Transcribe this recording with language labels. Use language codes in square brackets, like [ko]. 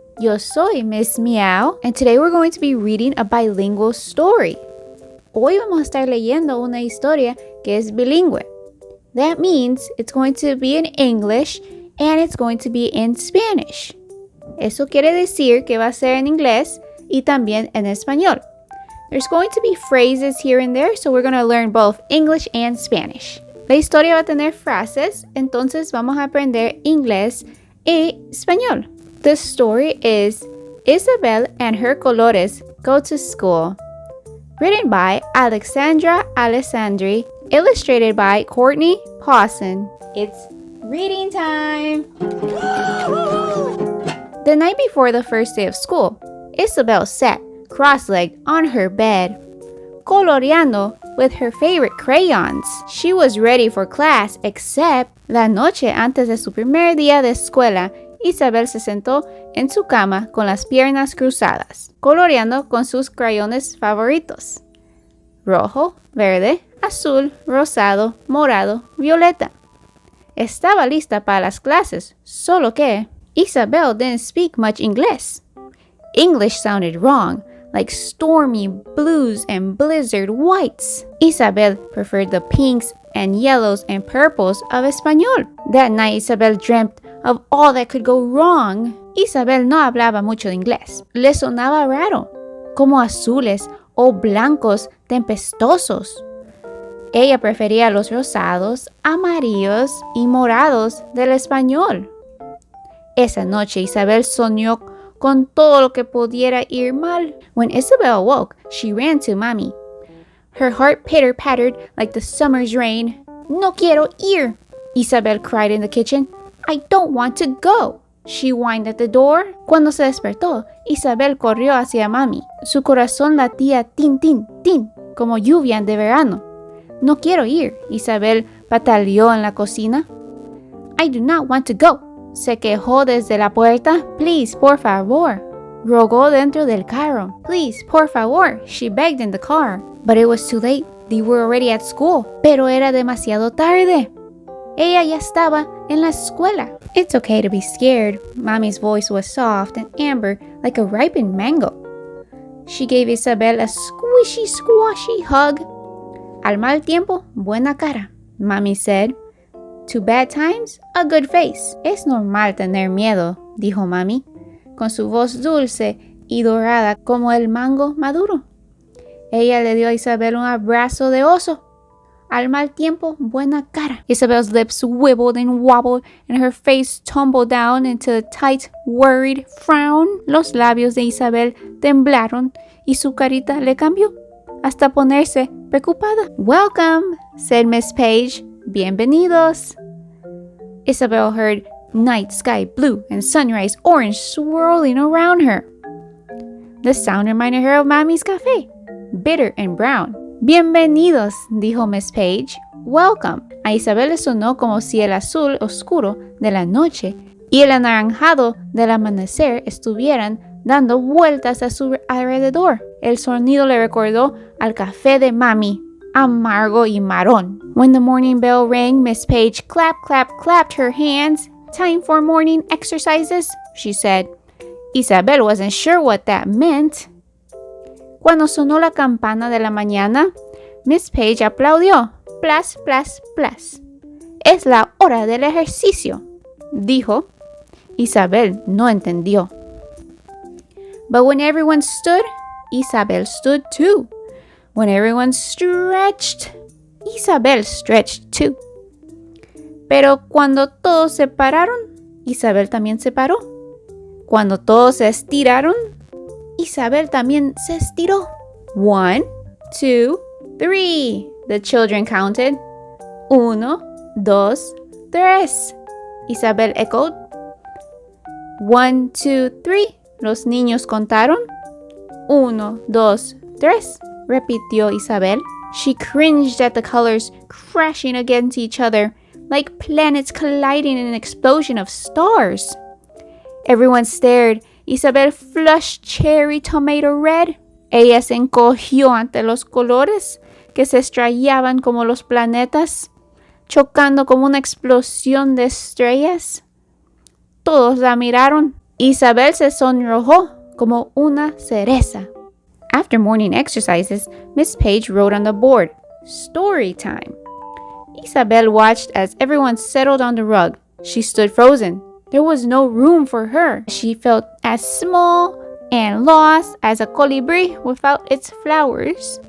[es] Yo soy [en] Miss Meow, and today we're going to be reading a bilingual story. [es] Hoy vamos a estar leyendo una historia que es bilingüe. [en] That means it's going to be in English and it's going to be in Spanish. [es] Eso quiere decir que va a ser en inglés y también en español. [en] There's going to be phrases here and there, so we're going to learn both English and Spanish. [es] La historia va a tener frases, entonces vamos a aprender inglés y español. [en] The story is Isabel and her colores go to school. Written by Alexandra Alessandri, illustrated by Courtney Pawson. It's reading time! The night before the first day of school, Isabel sat cross-legged on her bed, coloreando with her favorite crayons. She was ready for class, except [es] la noche antes de su primer día de escuela, Isabel se sentó en su cama con las piernas cruzadas, coloreando con sus crayones favoritos: rojo, verde, azul, rosado, morado, violeta. Estaba lista para las clases, solo que Isabel [en] didn't speak much English. English sounded wrong, like stormy blues and blizzard whites. Isabel preferred the pinks and yellows and purples of español. That night, Isabel dreamt of all that could go wrong. [es] Isabel no hablaba mucho de inglés. Le sonaba raro, como azules o blancos tempestuosos. Ella prefería los rosados, amarillos y morados del español. Esa noche, Isabel soñó con todo lo que pudiera ir mal. [en] When Isabel awoke, she ran to Mommy. Her heart pitter-pattered like the summer's rain. [es] No quiero ir, [en] Isabel cried in the kitchen. I don't want to go. She whined at the door. [es] Cuando se despertó, Isabel corrió hacia Mami. Su corazón latía tin, tin, tin, como lluvia de verano. No quiero ir, Isabel pataleó en la cocina. [en] I do not want to go, [es] se quejó desde la puerta. Please, por favor, rogó dentro del carro. [en] Please, [es] por favor, [en] she begged in the car. But it was too late. They were already at school. [es] Pero era demasiado tarde. Ella ya estaba en la escuela. [en] It's okay to be scared. Mommy's voice was soft and amber like a ripened mango. She gave Isabel a squishy, squashy hug. [es] Al mal tiempo, buena cara, [en] Mommy said. To bad times, a good face. [es] Es normal tener miedo, dijo Mami, con su voz dulce y dorada como el mango maduro. Ella le dio a Isabel un abrazo de oso. Al mal tiempo, buena cara. [en] Isabel's lips wibbled and wobbled and her face tumbled down into a tight, worried frown. [es] Los labios de Isabel temblaron y su carita le cambió hasta ponerse preocupada. [en] Welcome, said Miss Page. [es] Bienvenidos. [en] Isabel heard night sky blue and sunrise orange swirling around her. The sound reminded her of Mommy's café, bitter and brown. [es] Bienvenidos, dijo Miss Page. [en] Welcome. [es] A Isabel le sonó como si el azul oscuro de la noche y el anaranjado del amanecer estuvieran dando vueltas a su alrededor. El sonido le recordó al café de Mami, amargo y marrón. [en] When the morning bell rang, Miss Page clapped her hands. Time for morning exercises, she said. Isabel wasn't sure what that meant. [es] Cuando sonó la campana de la mañana, Miss Page aplaudió. Plas, plas, plas. Es la hora del ejercicio, dijo. Isabel no entendió. [en] But when everyone stood, Isabel stood too. When everyone stretched, Isabel stretched too. [es] Pero cuando todos se pararon, Isabel también se paró. Cuando todos se estiraron, Isabel también se estiró. [en] 1, 2, 3, the children counted. 1, 2, 3. Isabel echoed. [es] 1, 2, 3. Los niños contaron. 1, 2, 3. Repitió Isabel. [en] She cringed at the colors crashing against each other like planets colliding in an explosion of stars. Everyone stared Isabel flushed cherry tomato red. [es] Ella se encogió ante los colores que se estrellaban como los planetas, chocando como una explosión de estrellas. Todos la miraron. Isabel se sonrojó como una cereza. [en] After morning exercises, Miss Page wrote on the board, "Story time." Isabel watched as everyone settled on the rug. She stood frozen. There was no room for her. She felt as small and lost as a colibrí without its flowers.